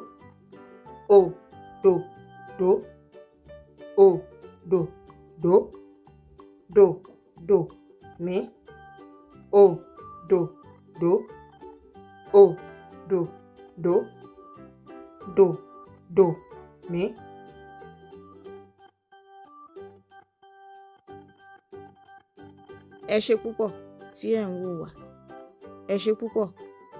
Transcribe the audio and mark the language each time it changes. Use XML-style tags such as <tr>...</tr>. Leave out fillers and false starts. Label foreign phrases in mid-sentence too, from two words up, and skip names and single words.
<yo>O, do, do. O, do, do. Do, do, mi. O, do, do. O, do, do. Do, do, mi. Ẹ ṣé púpọ̀ tí ẹ̀ ń wò wá. Ẹ ṣé púpọ̀.</yo>